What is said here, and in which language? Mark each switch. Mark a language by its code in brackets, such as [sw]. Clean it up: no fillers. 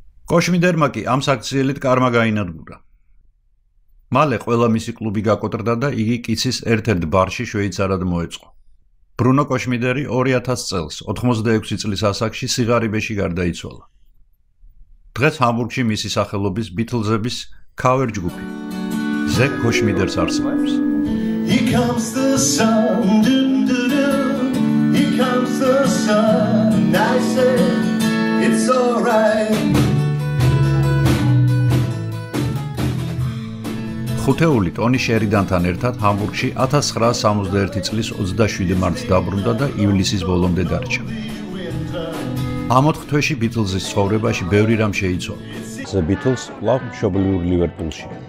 [ka] კოშმიდერმა კი ამ საქციელით კარმა გაინადგურა. მალე ყველა მისი კლუბი გაკოტრდა და იგი კიცის ერთ-ერთ ბარში შვეიცარად მოეწყო. ბრუნო კოშმიდერი 2000 წელს 86 წლის ასაკში სიღარიბეში გარდაიცვალა. დღეს ჰამბურგში მისი სახელობის ბითლზების ქავერ ჯგუფი The Koshmiders არსებობს. [en] Here comes the sun, here comes the sun, I say it's alright. [ka] ხუთეული ტონი შერიდანთან ერთად ჰამბურგში 1961 წლის 27 მარტს დაბრუნდა და ივლისის ბოლომდე დარჩა. ამ 4 თვეში ბითლზის ცხოვრებაში ბევრი რამ შეიცვალა. The Beatles კვლავ მშობლიურ ლივერპულში.